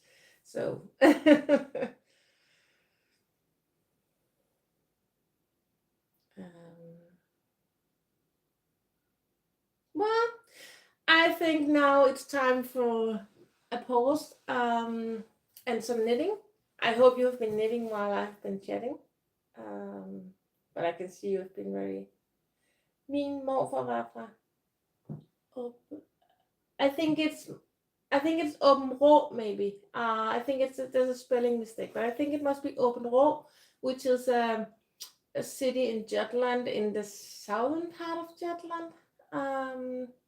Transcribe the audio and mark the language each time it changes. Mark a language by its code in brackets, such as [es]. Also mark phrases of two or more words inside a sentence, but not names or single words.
[en] So well, I think now it's time for a pause and some knitting. I hope you've been knitting while I've been chatting. Um, but I can see you've been very [da] Min morfar var fra [en] I think it's Open Rå maybe. I think there's a spelling mistake, but I think it must be Open Rå, which is a city in Jutland in the southern part of Jutland. Um,